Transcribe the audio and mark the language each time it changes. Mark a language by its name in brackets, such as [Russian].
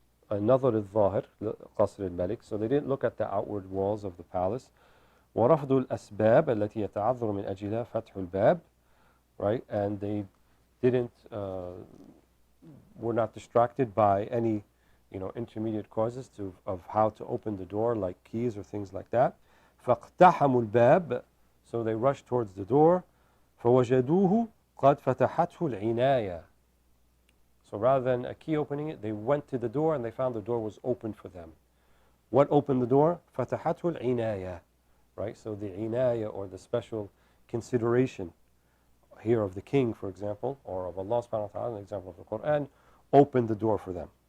[Arabic] النظر الظاهر قصر الملك, [English] so they didn't look at the outward walls of the palace, [Arabic] ورفضوا الأسباب التي يتعذر من أجلها فتح الباب, [English] right, and they didn't were not distracted by any intermediate causes of how to open the door, like keys or things like that. [Arabic] فاقتحموا الباب, [English] so they rushed towards the door. [Arabic] فوجدوه قد فتحته العناية. [English] So rather than a key opening it, they went to the door and they found the door was open for them. What opened the door? [Arabic] فتحته العناية. [English] Right? So the inaya, or the special consideration here of the king, for example, or of Allah subhanahu wa ta'ala, an example of the Quran, opened the door for them.